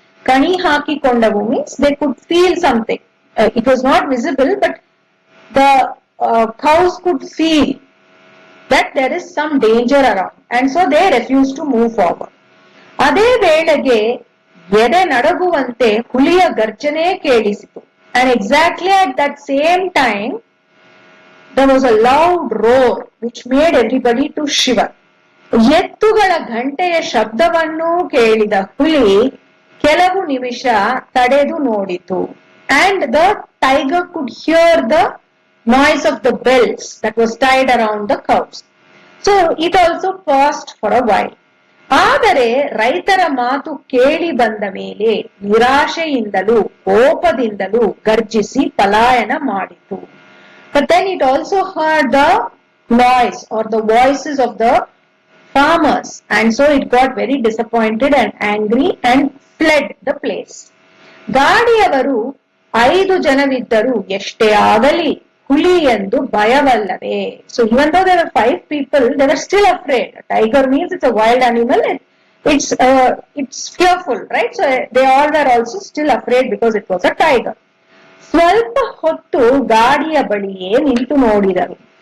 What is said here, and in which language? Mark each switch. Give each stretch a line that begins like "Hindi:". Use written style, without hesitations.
Kannada: Kani haki kondavu
English: means they could feel something. It was not visible, but the cows could feel that there is some danger around, and so they refused to move forward.
Kannada: ಅದೇ ವೇಳೆಗೆ ಎದೆ ನಡಗುವಂತೆ ಹುಲಿಯ ಗರ್ಜನೆ ಕೇಳಿಸಿತು,
English: and exactly at that same time there was a loud roar which made everybody to shiver.
Kannada: ಎತ್ತುಗಳ ಘಂಟೆಯ ಶಬ್ದವನ್ನು ಕೇಳಿದ ಹುಲಿ ಕೆಲವು ನಿಮಿಷ ತಡೆದು ನೋಡಿತು,
English: and the tiger could hear the noise of the bells that was tied around the cows. So it also paused for a while.
Kannada: ಆದರೆ ರೈತರ ಮಾತು ಕೇಳಿ ಬಂದ ಮೇಲೆ ನಿರಾಶೆಯಿಂದಲೂ ಕೋಪದಿಂದಲೂ ಗರ್ಜಿಸಿ ಪಲಾಯನ ಮಾಡಿತು.
English: But then it also heard the noise or the voices of the farmers, and so it got very disappointed and angry and fled the place.
Kannada: ಗಾಡಿಯವರು 5 ಜನವಿದ್ದರೂ ಎಷ್ಟೇ ಆಗಲಿ ಹುಲಿ ಎಂದು ಭಯವಲ್ಲವೇ.
English: So even though there were 5 people, they were still afraid. A tiger means it's a wild animal and it's fearful, right? So they all were also still afraid because it was a tiger.
Kannada: ಸ್ವಲ್ಪ ಹೊತ್ತು ಗಾಡಿಯ ಬಳಿಯೇ ನಿಂತು ನೋಡಿದರು.